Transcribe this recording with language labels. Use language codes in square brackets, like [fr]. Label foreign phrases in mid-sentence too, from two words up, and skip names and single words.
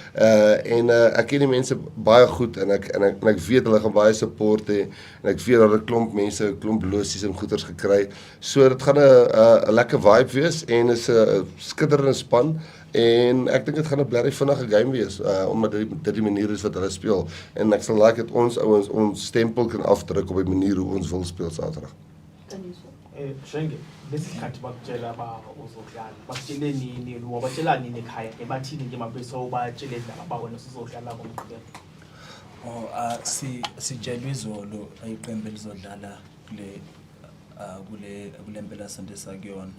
[af] Ek ken die mense baie goed en ek weet hulle gaan baie support hê en ek weet daar 'n klomp mense, 'n klomp losies en goeders gekry. So dit gaan 'n lekker vibe wees en is 'n skitterende span. En ek dink dit gaan 'n blerrie vinnige game wees, omdat dit die manier is wat hulle speel. En ek sal like dat ons ouens ons stempel kan afdruk op die manier hoe ons wil speel Saterdag. [zu] Shenge, lesikhathi bakutshela uzodlala bakutshele nini wabatshela nini ekhaya ke bathini ke mabeso batshele indaba bawena sizodlala ngomgqibelo. Sitshelwe izolo iqembu elizodlala kule mpelasonto esakuyona.